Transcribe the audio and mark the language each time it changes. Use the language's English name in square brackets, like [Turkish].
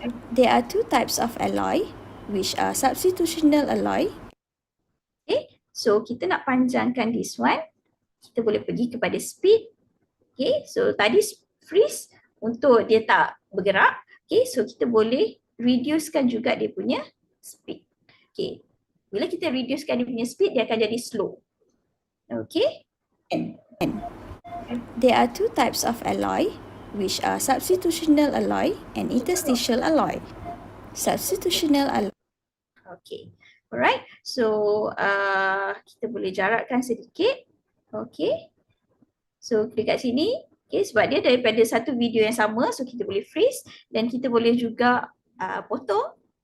[English] There are two types of alloy, which are substitutional alloy. [Malay] Okay, so kita nak panjangkan [English] this one. [Malay] Kita boleh pergi kepada speed. Okay, so tadi freeze untuk dia tak bergerak. Okay, so kita boleh reducekan juga dia punya speed. Okay, bila kita reducekan dia punya speed, dia akan jadi slow. Okay. [English] There are two types of alloy, which are substitutional alloy and interstitial alloy. Substitutional alloy. Okay, alright. [Malay] So kita boleh jarakkan sedikit. Okay. So dekat sini, okay, sebab dia daripada satu video yang sama, so kita boleh freeze dan kita boleh juga potong.